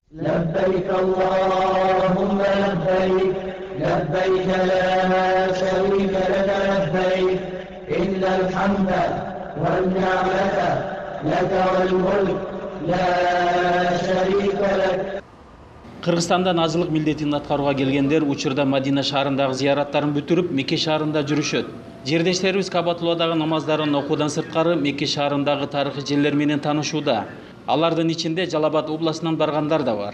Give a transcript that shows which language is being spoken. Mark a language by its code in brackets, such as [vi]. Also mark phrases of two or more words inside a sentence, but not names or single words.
[ar] لبيك اللهم لبيك لبيك لا شريك لك لبيك إن الحمد والنعمة لك والملك لا شريك لك. [ky] Кыргызстанда назылык милдетин аткарууга келгендер учурда Мадина шаарындагы зыяраттарын бүтүрүп, Мекке шаарында жүрүшөт. Жердештерибиз Кабатулладагы намаздарын окуудан сырткары Мекке шаарындагы тарыхый жерлер менен таанышууда. Алардын ичинде Жалал-Абад областынан баргандар да бар.